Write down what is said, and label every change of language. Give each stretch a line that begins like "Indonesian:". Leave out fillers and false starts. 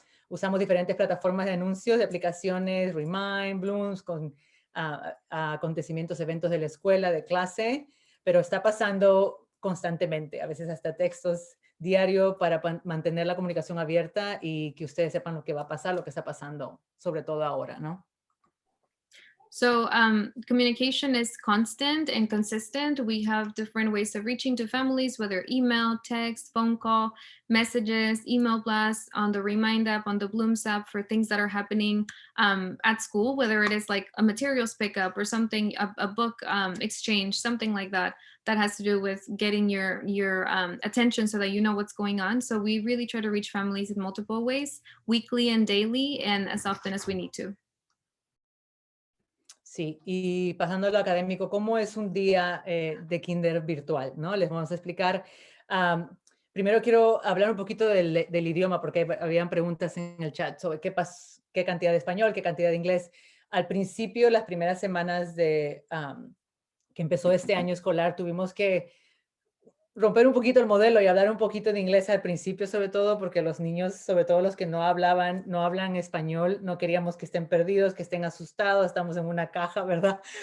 Spanish: Usamos diferentes plataformas de anuncios, de aplicaciones, Remind, Blooms, con acontecimientos, eventos de la escuela, de clase, pero está pasando constantemente, a veces hasta textos diario para mantener la comunicación abierta y que ustedes sepan lo que va a pasar, lo que está pasando, sobre todo ahora, ¿no?
English: So communication is constant and consistent. We have different ways of reaching to families, whether email, text, phone call, messages, email blasts, on the Remind app, on the Blooms app for things that are happening at school, whether it is like a materials pickup or something, a book exchange, something like that, that has to do with getting your attention so that you know what's going on. So we really try to reach families in multiple ways, weekly and daily, and as often as we need to.
Spanish: Sí, y pasando a lo académico, ¿cómo es un día de kinder virtual? ¿No? Les vamos a explicar. Primero quiero hablar un poquito del idioma, porque habían preguntas en el chat sobre qué cantidad de español, qué cantidad de inglés. Al principio, las primeras semanas que empezó este año escolar, tuvimos que romper un poquito el modelo y hablar un poquito de inglés al principio, sobre todo porque los niños, sobre todo los que no hablan español, no queríamos que estén perdidos, que estén asustados, estamos en una caja, ¿verdad?